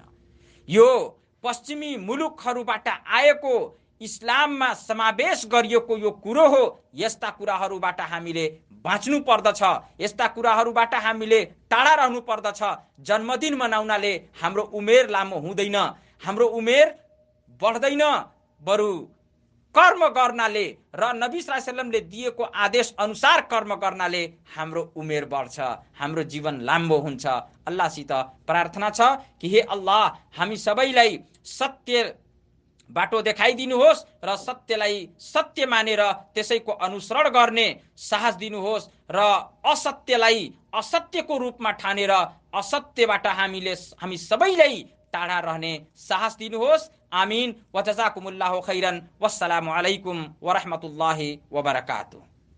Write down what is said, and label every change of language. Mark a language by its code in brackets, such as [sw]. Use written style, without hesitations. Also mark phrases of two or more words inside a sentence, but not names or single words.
[ne] यो पश्चिमी मुलुकहरूबाट आएको इस्लाममा समावेश गरिएको यो कुरो हो। यस्ता कुराहरूबाट हामीले बाँच्नु पर्दछ, यस्ता कुराहरूबाट हामीले टाढा रहनु पर्दछ। जन्मदिन मनाउनाले हाम्रो उमेर लामो हुँदैन, हाम्रो उमेर बढ्दैन, बरु कर्म गर्नाले र नबी [ar] صلى الله عليه وسلم [ne] दिएको आदेश अनुसार कर्म गर्नाले हाम्रो उमेर बढ्छ, हाम्रो जीवन लामो हुन्छ। अल्लाहसित प्रार्थना छ कि हे अल्लाह, हामी सबैलाई सत्य बाटो देखाइदिनुहोस् र सत्यलाई सत्य मानेर त्यसैको अनुसरण गर्ने साहस दिनुहोस् र असत्यलाई असत्यको रूपमा ठानेर असत्यबाट हामी सबैलाई टाढा रहने साहस दिनुहोस्। [ar] آمين و جزاكم الله خيرا. والسلام عليكم و رحمة الله و بركاته.